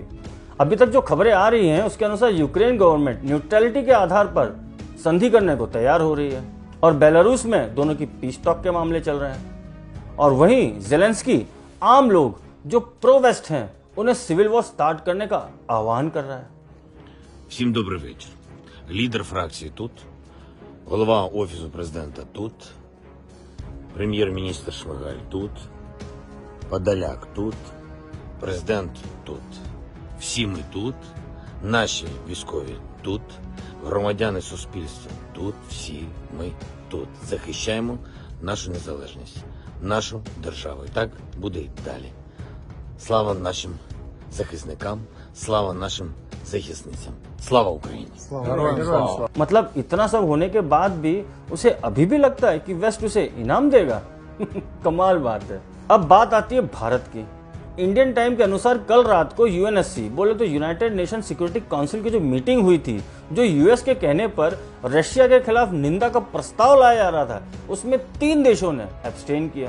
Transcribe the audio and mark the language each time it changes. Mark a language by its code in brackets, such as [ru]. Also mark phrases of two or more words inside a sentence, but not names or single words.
[hi] अभी तक जो खबरें आ रही हैं उसके अनुसार यूक्रेन गवर्नमेंट न्यूट्रलिटी के आधार पर संधि करने को तैयार हो रही है और बेलारूस में दोनों की [en] peace talk [hi] के मामले चल रहे हैं। और वहीं ज़ेलेंस्की आम लोग जो [en] pro west [hi] हैं उन्हें [en] civil war start [hi] करने का आह्वान कर रहा है। [uk] Всім добрий вечір. Лідер фракції тут, голова Офісу президента тут, прем'єр-міністр Шмигаль тут, Подоляк тут, президент тут. Всі ми тут, наші військові тут, громадяни суспільства тут, всі ми тут. Захищаємо нашу незалежність, нашу державу. І так буде й далі. Слава нашим захисникам, слава нашим захисницям. Слава Україні! [hi] मतलब इतना सब होने के बाद भी उसे अभी भी लगता है कि वेस्ट उसे इनाम देगा। कमाल बात है। अब बात आती है भारत की। [en] Indian time [hi] के अनुसार कल रात को यूएनएससी बोले तो यूनाइटेड नेशन सिक्योरिटी काउंसिल की जो मीटिंग हुई थी, जो यूएस के कहने पर रशिया के खिलाफ निंदा का प्रस्ताव लाया जा रहा था, उसमें 3 देशों ने एब्सटेन किया।